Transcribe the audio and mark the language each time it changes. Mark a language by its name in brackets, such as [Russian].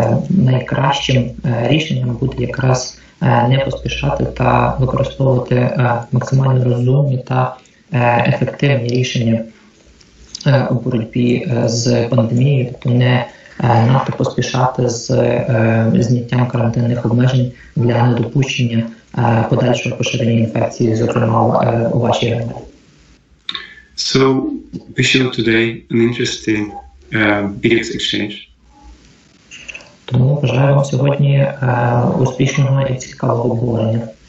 [Ukrainian] Найкращим рішенням буде якраз не поспішати та використовувати максимально розумні та ефективні рішення у боротьбі з пандемією, тобто не надто поспішати з зняттям карантинних обмежень для недопущення подальшого поширення інфекції, зокрема у вашій громаді. [English] So, we show today an interesting videos exchange. [Ukrainian] Тому бажаю вам сьогодні успішного і цікавого обговорення.